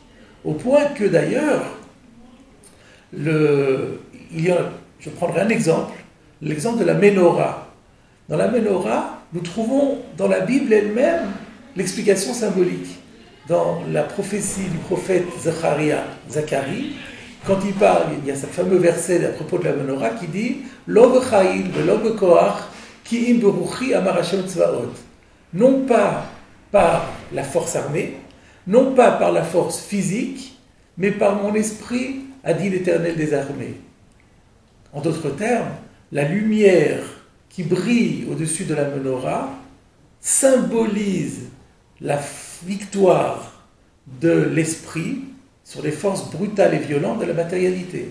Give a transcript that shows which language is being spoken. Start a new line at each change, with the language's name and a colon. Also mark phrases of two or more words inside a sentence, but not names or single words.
French: Au point que d'ailleurs, je prendrai un exemple, l'exemple de la Ménorah. Dans la Ménorah, nous trouvons dans la Bible elle-même l'explication symbolique. Dans la prophétie du prophète Zacharie, quand il parle, il y a ce fameux verset à propos de la Ménorah qui dit «
Hebrew: לא בחיים ולא בכח כי אם ברוחי אמר השם צבאות
French: » non pas par la force armée, non pas par la force physique, mais par mon esprit, a dit l'Éternel des armées. En d'autres termes, la lumière qui brille au-dessus de la Ménorah symbolise la victoire de l'esprit sur les forces brutales et violentes de la matérialité.